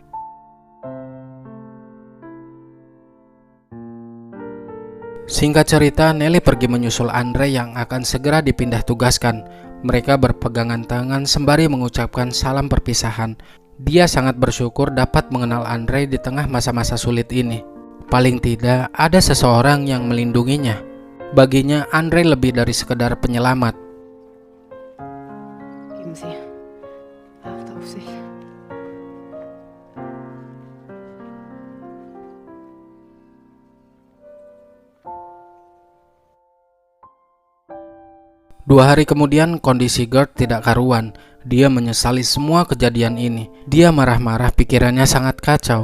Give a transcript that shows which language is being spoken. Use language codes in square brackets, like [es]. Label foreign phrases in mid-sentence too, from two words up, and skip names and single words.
[id] Singkat cerita, Nelly pergi menyusul Andrei yang akan segera dipindah tugaskan. Mereka berpegangan tangan sembari mengucapkan salam perpisahan. Dia sangat bersyukur dapat mengenal Andrei di tengah masa-masa sulit ini. Paling tidak ada seseorang yang melindunginya. Baginya Andrei lebih dari sekedar penyelamat. [de] Geben Sie Acht auf sich. [id] Dua hari kemudian kondisi Gert tidak karuan. Dia menyesali semua kejadian ini. Dia marah-marah, pikirannya sangat kacau.